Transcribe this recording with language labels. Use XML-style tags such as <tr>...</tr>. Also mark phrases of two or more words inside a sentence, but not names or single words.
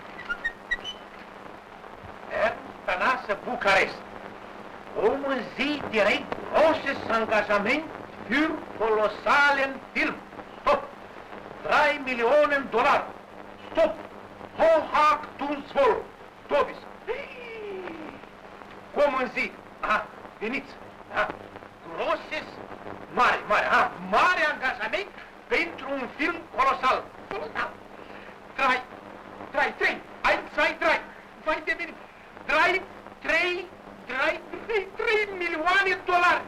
<ro>Bucarest. O zi de</ro> <de>ein großes Engagement für kolossalen Film. Stop! 3 Millionen $. Stop! Hochachtungsvoll! Tobis!</de> <ro>Cum în zi? Aha, veniți! Aha. Großes, mare angajament pentru un film colosal. Colosal! 3, 1, 2, 3! Vai de bine! 3 milioane $.</ro>